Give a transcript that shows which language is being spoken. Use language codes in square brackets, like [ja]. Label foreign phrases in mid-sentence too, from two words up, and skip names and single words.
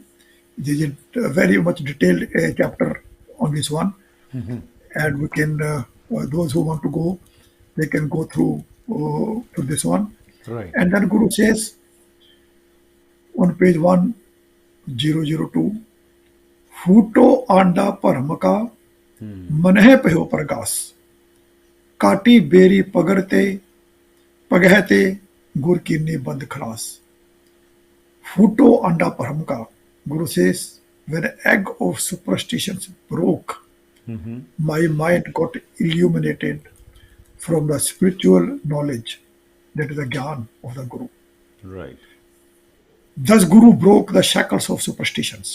[en] There is a very much detailed chapter on this one, and we can those who want to go, they can go through to this one. Right. And then Guru says on page 1002, [pa] ਫੂਟੋ ਆਂਡਾ ਭਰਮਕਾ ਮਨਹੇ ਪਯੋ ਪ੍ਰਗਾਸ ਕਾਟੀ ਬੇਰੀ ਪਗੜਤੇ ਪਗਹਤੇ ਗੁਰ ਕੀਨੀ ਬੰਦ ਖਲਾਸ. ਫੂਟੋ ਆਂਡਾ ਪਰਮਕਾ. [en] Guru says, when an egg of superstitions broke, my mind got illuminated from the spiritual knowledge, that is the gyan of the Guru. Right. Thus Guru broke the shackles of superstitions.